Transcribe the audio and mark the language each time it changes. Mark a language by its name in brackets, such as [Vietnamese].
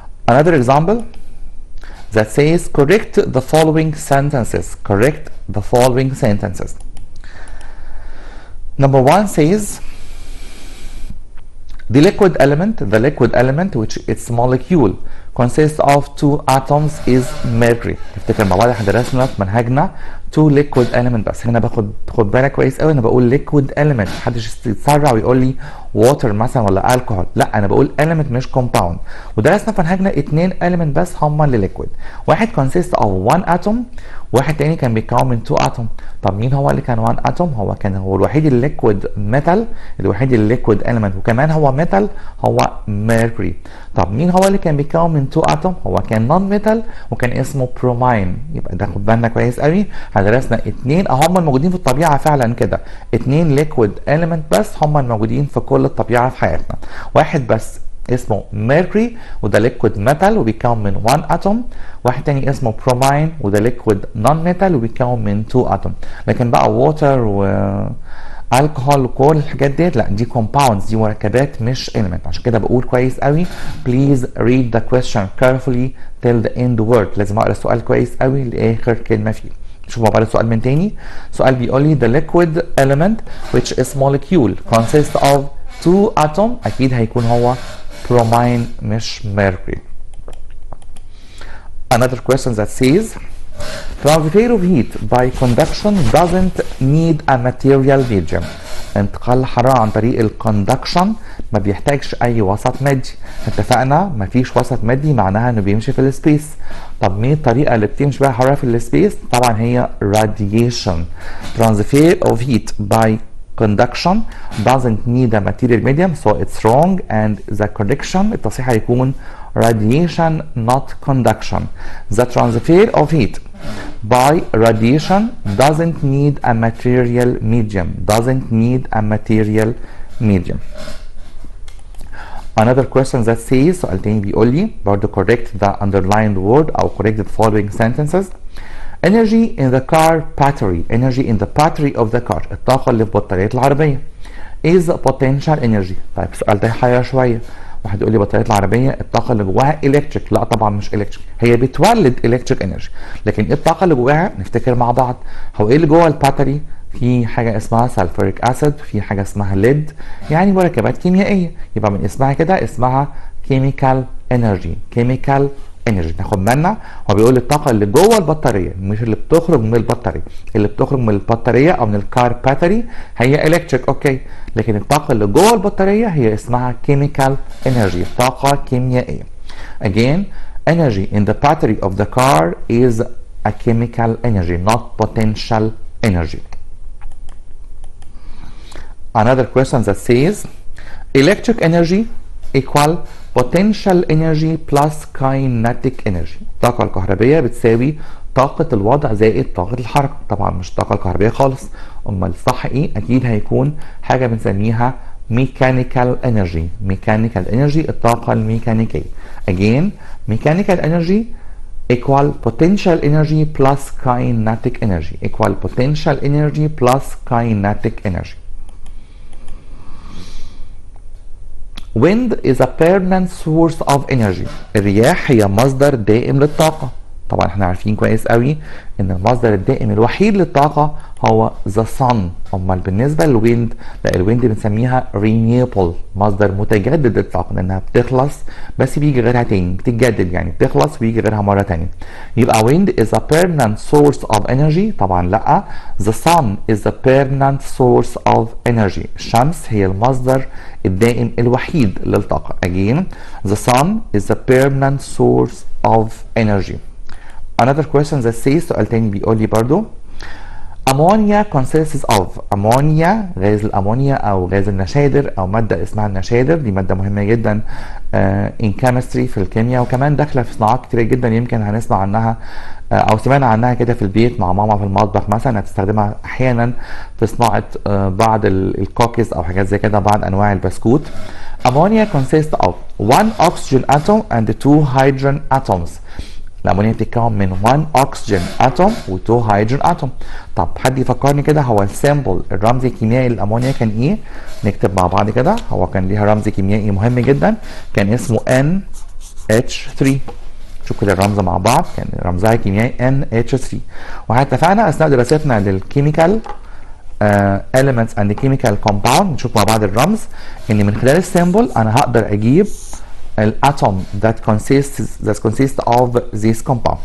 [English] Another example that says correct the following sentences. Correct the following sentences. Number one says the liquid element which its molecule consists of two atoms is mercury. [Arabic] تفتكر مع بعض احنا درسنا في منهجنا [English] two liquid element، [Arabic] بس هنا خد بالك كويس قوي انا بقول liquid element، محدش يتسرع ويقول لي water مثلا ولا alcohol، لا انا بقول element مش compound. ودرسنا في منهجنا اتنين element بس هما اللي liquid، واحد [English] consist of one atom، [Arabic] واحد تاني كان بيتكون من [English] two atom. [Arabic] طب مين هو اللي كان [English] one atom؟ [Arabic] هو الوحيد الليكويد metal، الوحيد الليكويد element وكمان هو metal، هو mercury. طب مين هو اللي كان بيتكون من [English] two atom؟ [Arabic] هو كان non metal وكان اسمه bromine. يبقى ده خد بالنا كويس قوي، درسنا اتنين هم الموجودين في الطبيعه فعلا كده، اتنين ليكويد element بس هم الموجودين في كل الطبيعه في حياتنا. واحد بس اسمه ميركوري وده ليكويد ميتال وبيتكون من 1 اتوم، واحد تاني اسمه بروماين وده ليكويد نون ميتال وبيتكون من 2 اتوم. لكن بقى ووتر و الكحول وكل الحاجات ديت لا، دي كومباوندز، دي مركبات مش element. عشان كده بقول كويس قوي [English] please read the question carefully till the end word. [Arabic] لازم اقرا السؤال كويس قوي لاخر كلمه فيه. شوف مع بعض السؤال من تاني. سؤال بيقول لي [English] the liquid element which is molecule consists of two atom، [Arabic] اكيد هيكون هو [English] bromine [Arabic] مش [English] mercury. Another question that says transfer of heat by conduction doesn't need a material medium. [Arabic] انتقال الحرارة عن طريق الكوندكشن ما بيحتاجش أي وسط مادي. اتفقنا مفيش وسط مادي معناها إنه بيمشي في السبيس. طب مين الطريقة اللي بتمشي بيها الحرارة في السبيس؟ طبعا هي radiation. [English] Transfer of heat by conduction doesn't need a material medium, so it's wrong, and the correction [Arabic] التصحيح هيكون [English] radiation not conduction. The transfer of heat by radiation doesn't need a material medium. Doesn't need a material medium. Another question that says [Arabic] سؤال تاني بيقول لي برضه [English] correct the underlined word [Arabic] أو [English] correct the following sentences. Energy in the car battery. Energy in the battery of the car. [Arabic] الطاقة اللي في بطارية العربية [English] is potential energy. [Arabic] طيب السؤال ده يحير شوية. واحد يقول لي بطارية العربية الطاقة اللي جواها الكتريك، لا طبعا مش الكتريك، هي بتولد الكتريك انرجي. لكن ايه الطاقة اللي جواها؟ نفتكر مع بعض. هو ايه اللي جوه الباتري؟ في حاجة اسمها سلفوريك اسيد، في حاجة اسمها ليد، يعني مركبات كيميائية. يبقى من اسمها كده اسمها كيميكال انرجي. كيميكال انرجي. ناخد بالنا هو بيقول الطاقة اللي جوه البطارية مش اللي بتخرج من البطارية. اللي بتخرج من البطارية او من الكار باتري هي الكتريك، اوكي، لكن الطاقة اللي جوه البطارية هي اسمها chemical energy. طاقة كيميائية. [English] Again, energy in the battery of the car is a chemical energy, not potential energy. Another question that says electric energy equal potential energy plus kinetic energy. [Arabic] الطاقة الكهربية بتساوي طاقة الوضع زائد طاقة الحركة. طبعا مش الطاقة الكهربية خالص. امال الصح ايه؟ اكيد هيكون حاجة بنسميها mechanical energy. mechanical energy الطاقة الميكانيكية. [English] Again, mechanical energy equal potential energy plus kinetic energy. equal potential energy plus kinetic energy. Wind is a permanent source of energy. [Arabic] الرياح هي مصدر دائم للطاقة. طبعا احنا عارفين كويس قوي ان المصدر الدائم الوحيد للطاقة هو [English] the sun. [Arabic] امال بالنسبة للويند، لا الويند بنسميها renewable، مصدر متجدد للطاقة لانها بتخلص بس بيجي غيرها تاني، بتتجدد يعني بتخلص ويجي غيرها مرة تانية. يبقى [English] wind is a permanent source of energy. [Arabic] طبعا لا، [English] the sun is a permanent source of energy. [Arabic] الشمس هي المصدر الدائم الوحيد للطاقة. [English] Again, the sun is a permanent source of energy. Another question that says [Arabic] سؤال تاني بيقول لي برضو [English] ammonia consists of. [Arabic] ammonia غاز الامونيا او غاز النشادر او مادة اسمها النشادر، دي مادة مهمة جدا [English] in chemistry [Arabic] في الكيمياء، وكمان داخله في صناعات كتيره جدا يمكن هنسمع عنها او سمعنا عنها كده في البيت مع ماما في المطبخ مثلا، هتستخدمها احيانا في صناعه بعض الكوكيز او حاجات زي كده، بعض انواع البسكوت. [English] Ammonia consists of one oxygen atom and two hydrogen atoms. [Arabic] الامونيا بتتكون من 1 اكسجين اتوم و2 هيدروجين اتوم. طب حد يفكرني كده، هو السيمبل الرمز الكيميائي للامونيا كان ايه؟ نكتب مع بعض كده. هو كان ليها رمز كيميائي مهم جدا، كان اسمه NH3. شوف كده الرمز مع بعض، كان رمزها الكيميائي NH3. واتفقنا اثناء دراستنا للكيميكال [English] elements and chemical compound، [Arabic] نشوف مع بعض الرمز ان من خلال السيمبل انا هقدر اجيب الاتوم [English] that consists of this compound.